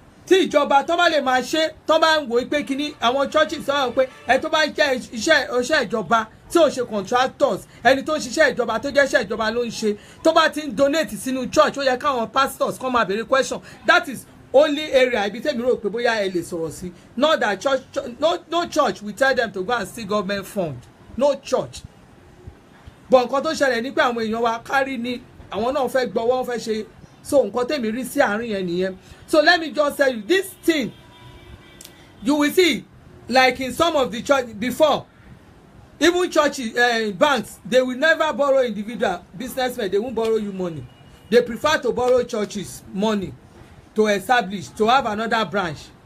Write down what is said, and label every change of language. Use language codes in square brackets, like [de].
[yo] Tí ìjọba tó bá lè máa ṣe, tó bá ń wò pé kíní àwọn churches sọ pé tó bá ń jẹ́ iṣẹ́ ìjọba tí ò ṣe contractors, ẹni tó ń ṣiṣẹ́ ìjọba tó jẹ́ iṣẹ́ ìjọba ló ń ṣe, tó bá ti ń donate sínú church, ó yẹ káwọn [en] pastors come [yo] máa béèrè question. [en] That is only area [yo] ibi tẹ́mi rò pé bóyá ẹ lè sọ̀rọ̀ sí. [en] Not that no church will tell them to go and steal government fund. No church. [yo] But nǹkan tó ṣẹlẹ̀ ní pé àwọn èèyàn wa kárí ni àwọn náà fẹ́ gbọ́ wọ́n fẹ́ ṣe. So nǹkan tẹ́mi rí sí àárín yẹn nìyẹn. [en] So let me just tell you this thing. You will see like in some of the church before, even churches, banks, they will never borrow individual businessmen. They won't borrow you money. They prefer to borrow churches money to establish, to have another branch.